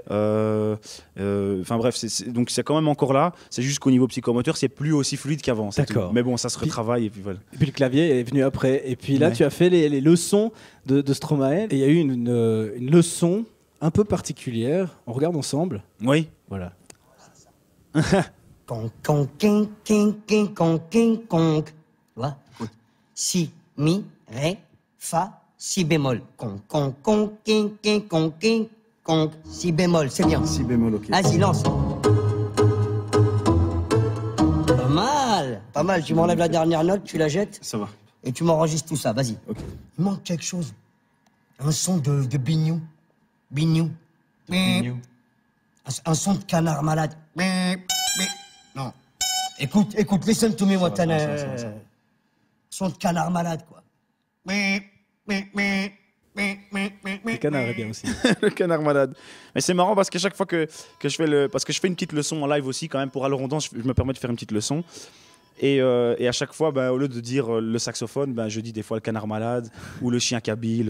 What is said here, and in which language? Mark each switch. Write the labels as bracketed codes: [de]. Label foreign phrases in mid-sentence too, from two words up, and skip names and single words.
[fr] Bref, donc c'est quand même encore là, c'est juste qu'au niveau psychomoteur c'est plus aussi fluide qu'avant, c'est D'accord. tout. Mais bon, ça se retravaille, et puis voilà. Et puis le clavier est venu après. Et puis là, Ouais. tu as fait les leçons de Stromae. Et il y a eu une leçon un peu particulière. On regarde ensemble. Oui. Voilà. Con, con, king, king, king, con, king, con. Tu vois? Écoute. Si, mi, ré, fa, si bémol. Con, con, con, king, king, con, king, con. Si bémol, c'est bien. Si bémol, ok. Vas-y, lance. Pas mal. Pas mal. Tu m'enlèves la dernière note, tu la jettes Ça va. et tu m'enregistres tout ça. Vas-y. Ok. Il manque quelque chose. Un son de bignou. Bignou. Un son de canard malade. Non. Écoute, [en] listen to me, Watana. [fr] Son de canard malade, quoi. Le canard est bien aussi. Le canard malade. Mais c'est marrant parce qu'à chaque fois que je fais parce que je fais une petite leçon en live aussi, quand même, pour Alerondan, je me permets de faire une petite leçon. Et à chaque fois, au lieu de dire le saxophone, je dis des fois le canard malade ou le chien kabyle.